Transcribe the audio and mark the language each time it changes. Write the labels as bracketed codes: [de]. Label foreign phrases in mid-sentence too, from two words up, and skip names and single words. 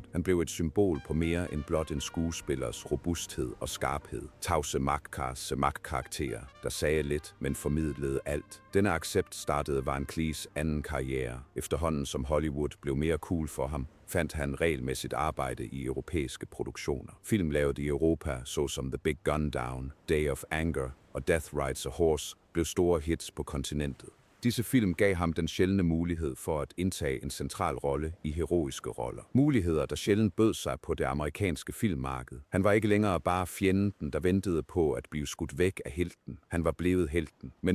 [da] Han blev et symbol på mere end blot en skuespillers robusthed og skarphed. Tavse magtkarakterer, der sagde lidt, men formidlede alt. Denne accept startede Van Cleefs anden karriere. Efterhånden som Hollywood blev mere cool for ham, fandt han regelmæssigt arbejde i europæiske produktioner. Film lavet i Europa, såsom The Big Gun Down, Day of Anger og Death Rides a Horse, blev store hits på kontinentet. Disse film gav ham den sjældne mulighed for at indtage en central rolle i heroiske roller. Muligheder, der sjældent bød sig på det amerikanske filmmarked. Han var ikke længere bare fjenden, der ventede på at blive skudt væk af helten. Han var blevet helten.